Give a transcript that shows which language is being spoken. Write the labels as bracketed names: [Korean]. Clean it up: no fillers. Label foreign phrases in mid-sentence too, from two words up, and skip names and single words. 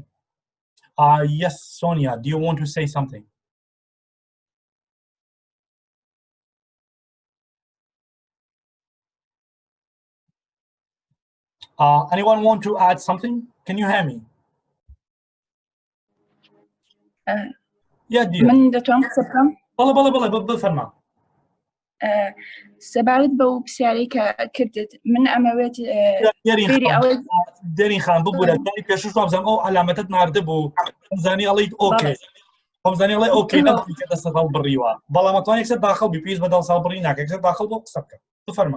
[English] Yes, Sonia, do you want to say something? Anyone want to add something? Can you hear me? Yeah, dear. [Central Kurdish] من دەتوانم قسە بکەم؟ بەڵێ بفەرما. سەبارەت بەو پرسیارەی کە کردت من ئەمەوێت فێری ئەوەی دەرین خان ببوورە داری پێشوش وابزانم ئەو علامەتت ناردە بوو ئەمزانی ئەڵێیت ئۆکێ ئەمزانی ئەڵێ ئۆکێ نەبووی کە دەستت هەڵبڕیوە بەڵام ئەتوانێت یەکسەر داخەڵ بی پێویست بە دڵ ساڵبڕی ناکە یەکسەر داخەڵ بۆ قسە بکە بفەرما.